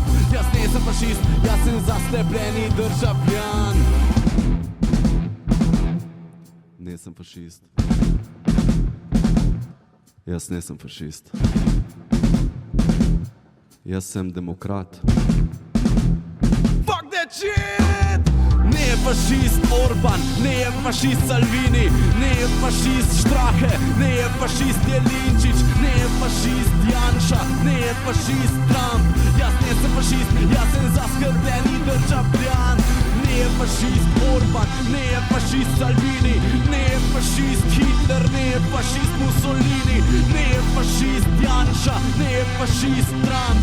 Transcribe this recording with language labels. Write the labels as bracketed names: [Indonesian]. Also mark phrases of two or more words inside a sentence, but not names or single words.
[Slovenian] Jaz nisem fašist, jaz sem zaslepljeni državljan. Nisem fašist. Jaz nisem fašist. Jaz sem demokrat. [English] Fuck that shit! [Slovenian] Ne je fašist Orban, ne je fašist Salvini, ne je fašist Strache, ne je fašist Jelinčič, ne je fašist Janša, ne je fašist Trump. Jaz nisem fašist, jaz sem zaskrbljeni državljan. Ne je fašist Orban, ne je fašist Salvini, ne je fašist Hitler, ne je fašist Mussolini, ne je fašist Janša, ne je fašist Trump.